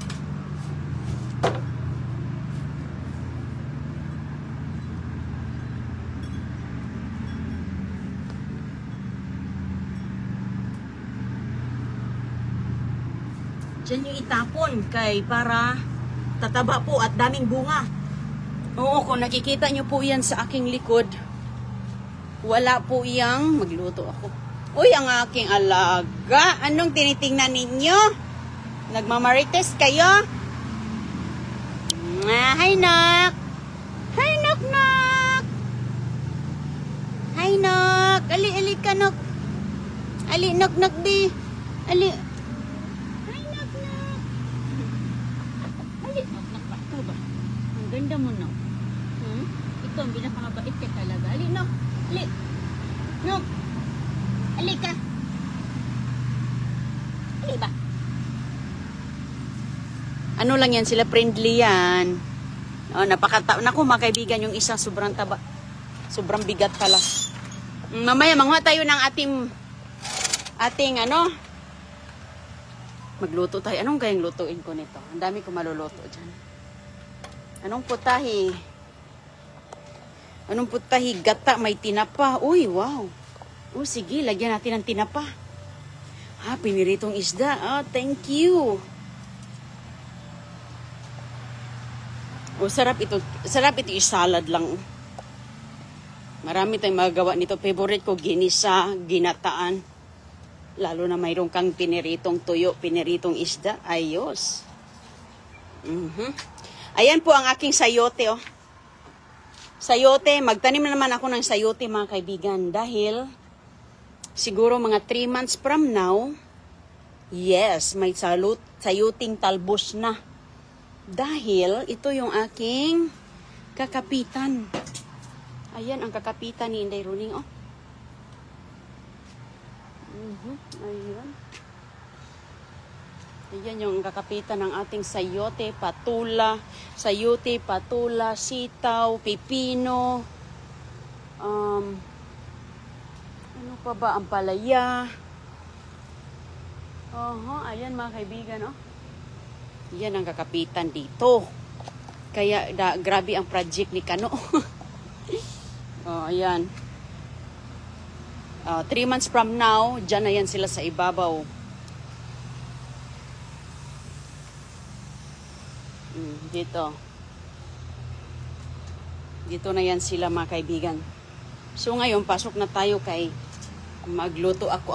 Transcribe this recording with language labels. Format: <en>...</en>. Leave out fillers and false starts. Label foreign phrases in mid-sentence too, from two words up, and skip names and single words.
<tl>Diyan yung itapon kay para tataba po at daming bunga. Oo, kung nakikita nyo po yan sa aking likod, wala po yang magluto ako. Uy, ang aking alaga. Anong tinitingnan ninyo? Nagmamarites kayo? Hi, Nak. Hi, Nak, Nak. Hi, Nak. Ali ka, Nak. Ali, Nak, di. Ali. Hi, Nak. Ali, Nak, ba? Ito ba? Ang ganda mo, Nak. Ito, ang binapangabait ka talaga. Ali, Nak. Ali. Nak. Ali ka. Ali ba? Ano lang yan, sila friendly yan. Naku, mga kaibigan, yung isang sobrang taba. Sobrang bigat pala. Mamaya, manguha tayo ng ating magluto tayo. Anong kayang lutuin ko nito? Ang dami ko maluluto dyan. Anong putahe? Anong putahe? Gata, may tinapa. Uy, wow. Sige, lagyan natin ng tinapa. Piniritong isda.</tl> <en>Thank you.</en> <tl>Sarap ito. Sarap ito i-salad lang. Marami tayong magagawa nito. Favorite ko, ginisa, ginataan. Lalo na mayroon kang piniritong tuyo, piniritong isda. Ayos. Ayan po ang aking sayote, oh. Sayote, magtanim na naman ako ng sayote, mga kaibigan. Dahil, siguro mga</tl> <en>3 months from now, yes,</en> <tl>may sayoting talbos na. Dahil, ito yung aking kakapitan. Ayan, ang kakapitan ni Inday Roning, oh. Ayan. Ayan yung kakapitan ng ating sayote, patula, sitaw, pipino, ano pa ba, ampalaya. Ayan mga kaibigan, oh. Yan ang kakapitan dito. Kaya, grabe ang project ni Kano.</tl> <en>Ayan. 3 months from now,</en> <tl>dyan na yan sila sa ibabaw. Dito. Dito na yan sila, mga kaibigan. So ngayon, pasok na tayo kay magluto ako.</tl>